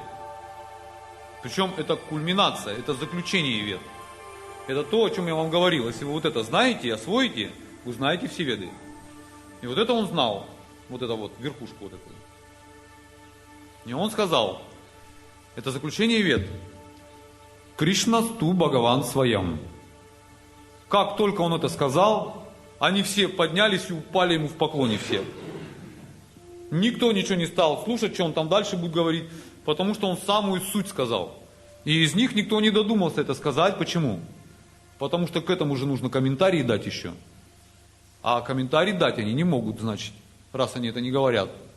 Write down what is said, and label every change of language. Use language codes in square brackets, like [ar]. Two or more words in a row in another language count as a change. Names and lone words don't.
[ru] Причем это кульминация, это заключение вед. Это то, о чем я вам говорил. Если вы вот это знаете, освоите, вы знаете все веды. И вот это он знал. Вот это вот, верхушку вот эту. И он сказал, это заключение вед. [sa] कृष्ण स्तु भगवान् स्वयम्. [ru] Как только он это сказал, они все поднялись и упали ему в поклоне все. Никто ничего не стал слушать, что он там дальше будет говорить, потому что он самую суть сказал. И из них никто не додумался это сказать. Почему? Потому что к этому же нужно комментарии дать еще. А комментарий дать они не могут, значит, раз они это не говорят.